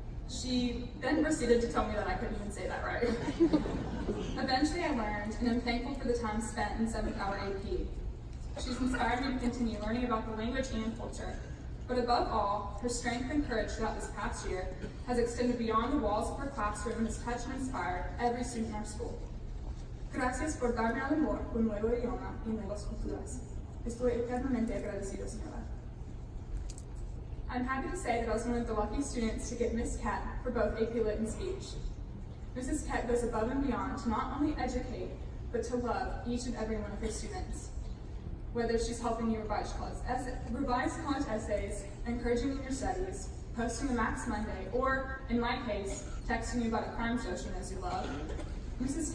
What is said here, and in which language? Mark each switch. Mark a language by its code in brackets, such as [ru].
[en] She then proceeded to tell me that I couldn't even say that right. Eventually I learned, and I'm thankful for the time spent in 7th hour AP. She's inspired me to continue learning about the language and culture, but above all, her strength and courage throughout this past year has extended beyond the walls of her classroom and has touched and inspired every student in our school. [es] Gracias por darme al amor un nuevo idioma y nuevas culturas. Estoy eternamente agradecido, señora. [en] I'm happy to say that I was one of the lucky students to get Miss Cat for both AP Lit and Speech. Mrs. Cat goes above and beyond to not only educate, but to love each and every one of her students. Whether she's helping you revise college essays, encouraging you in your studies, posting a Max Monday, or, in my case, texting you about a crime show she knows you love, Mrs.